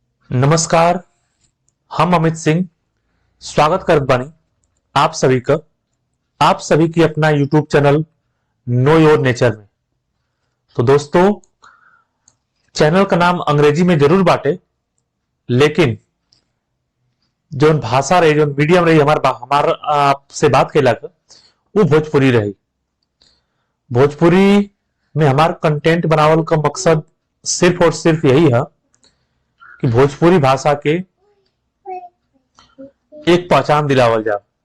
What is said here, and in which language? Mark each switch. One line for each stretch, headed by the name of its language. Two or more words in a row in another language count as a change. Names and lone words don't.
Bhojpuri: नमस्कार। हम अमित सिंह स्वागत करत बानी आप सभी की अपना यूट्यूब चैनल नो योर नेचर में। तो दोस्तों, चैनल का नाम अंग्रेजी में जरूर बाटे, लेकिन जो भाषा रही, जो मीडियम रही हमार आपसे बात केला वो भोजपुरी रही। भोजपुरी में हमार कंटेंट बनावल का मकसद सिर्फ और सिर्फ यही है कि भोजपुरी भाषा के एक पहचान दिलावल जाए।